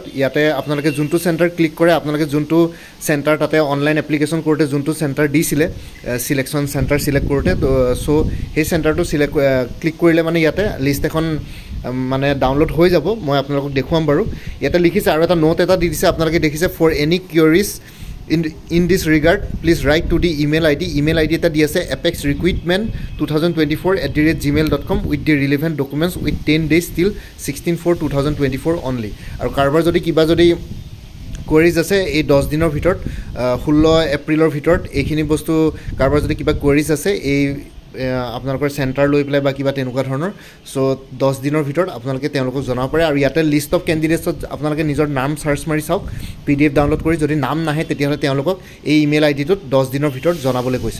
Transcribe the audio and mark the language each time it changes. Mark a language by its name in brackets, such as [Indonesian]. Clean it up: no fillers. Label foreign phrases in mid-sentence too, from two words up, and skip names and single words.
[Assamese] ইয়াতে আপোনালোকে যোনটো সেন্টাৰ ক্লিক কৰে আপোনালোকে যোনটো সেন্টাৰ তাতে [English] online application [Assamese] কৰোতে যোনটো সেন্টাৰ দিছিলে [English] selection centre [Assamese] সিলেক্ট কৰোতে তো সো সেই সেন্টাৰটো [English] select click [Assamese] কৰিলে মানে ইয়াতে লিষ্ট এখন মানে ডাউনলোড হৈ যাব। মই আপোনালোকক দেখুৱাম বাৰু। ইয়াতে লিখিছে আৰু এটা নোট এটা দি দিছে আপোনালোকে দেখিছে [English] for any queries in this regard please write to the email id [Assamese] এটা দি আছে [English] apexrecruitment2024@gmail.com with the relevant documents with 10 days till 16/4/2024 only [Assamese] আৰু কাৰবাৰ যদি কিবা যদি queries আছে এই 10 দিনৰ ভিতৰত 16 এপ্ৰিলৰ ভিতৰত এইখিনি বস্তু কাৰবাৰ যদি কিবা queries আছে এই আপোনালোকৰ সেন্টাৰ লৈ পেলাই বা কিবা তেনেকুৱা ধৰণৰ সো 10 দিনৰ ভিতৰত আপোনালোকে তেওঁলোকক জনাব পাৰে। আৰু ইয়াতে [English] list of candidates [Assamese] আপোনালোকে নিজৰ নাম সাৰ্চ মাৰি চাওক, [English] PDF download [Assamese] কৰি যদি নাম নাহে তেতিয়াহ'লে তেওঁলোকক এই ইমেইল আইডিটোত 10 দিনৰ ভিতৰত জনাবলৈ কৈছে।